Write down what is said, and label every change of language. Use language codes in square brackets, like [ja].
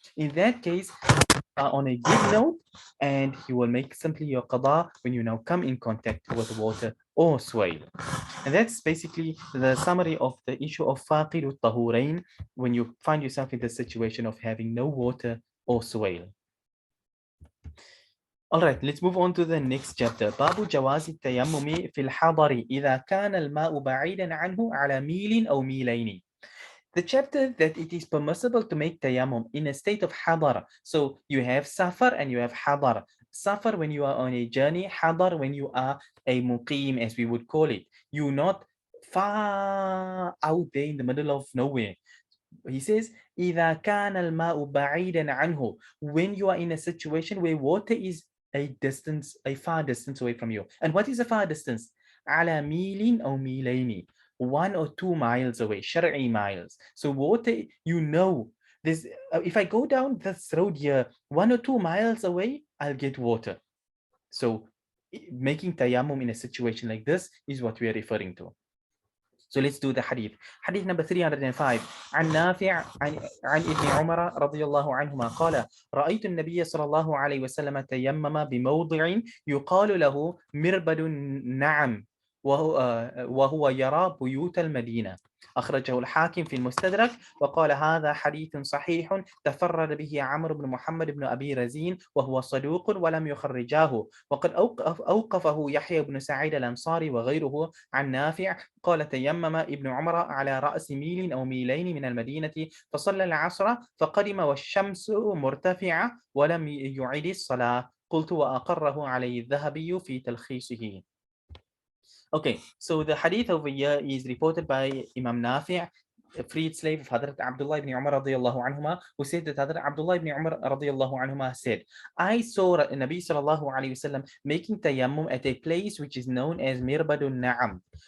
[en] In that case, on a good note, and you will make simply your qada when you now come in contact with water or soil. And that's basically the summary of the issue of Faaqidut Tahoorayn when you find yourself in the situation of having no water or soil. All right, let's move on to the next chapter. [ar] باب جواز التيمم في الحضر إذا كان الماء بعيدا عنه على ميل أو ميلين. [en] The chapter that it is permissible to make tayammum in a state of hadar. So you have safar and you have hadar. Safar when you are on a journey, hadar when you are a muqim, as we would call it. You're not far out there in the middle of nowhere. He says, [ar] إِذَا كَانَ الْمَاءُ بَعِيدًا عَنْهُ. [en] When you are in a situation where water is a far distance away from you. And what is a far distance? [ar] على ميل أو ميلين. [en] 1 or 2 miles away, shar'i miles. So water, there's, if I go down this road here, 1 or 2 miles away, I'll get water. So making tayammum in a situation like this is what we are referring to. So let's do the hadith. Hadith number 305. [ar] عن نافع عن ابن عمر رضي الله عنهما قال: رأيت النبي صلى الله عليه وسلم تيمم بموضع يقال له مربد النعم وهو يرى بيوت المدينة. أخرجه الحاكم في المستدرك وقال: هذا حديث صحيح تفرد به عمرو بن محمد بن أبي رزين وهو صدوق ولم يخرجاه، وقد أوقفه يحيى بن سعيد الأنصاري وغيره عن نافع قال: تيمم ابن عمر على رأس ميل أو ميلين من المدينة فصلى العصر فقدم والشمس مرتفعة ولم يعد الصلاة. قلت: وأقره عليه الذهبي في تلخيصه. [en] Okay, so the hadith over here is reported by Imam Nafi', a freed slave of Hadrat Abdullah ibn Umar radiyallahu anhuma, who said that Hadrat Abdullah ibn Umar radiyallahu anhuma said, I saw Nabi sallallahu alayhi wasallam making tayammum at a place which is known as Mirbadun Na'am.